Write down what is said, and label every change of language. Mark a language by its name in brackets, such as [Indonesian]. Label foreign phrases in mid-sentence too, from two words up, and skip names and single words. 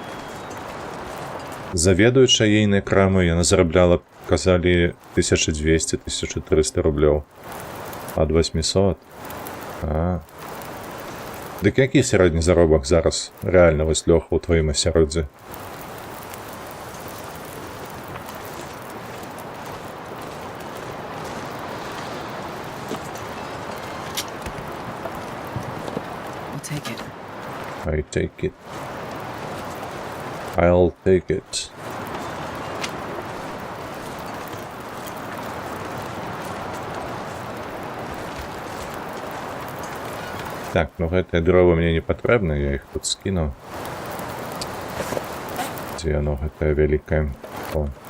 [Belarusian] Заведуючая ейнай крамы, яна зарабляла, казалі, 1200-1300 рублёў. Ад 800. А. Дык які сярэдні заробак зараз? Рэальна, вось, Лёха, у тваім асяроддзі? [English] I take it. I'll take it. [Belarusian] Так, ну гэтыя дровы мне не патрэбны, я іх тут скіну. Дзе яно гэтае вялікае? О.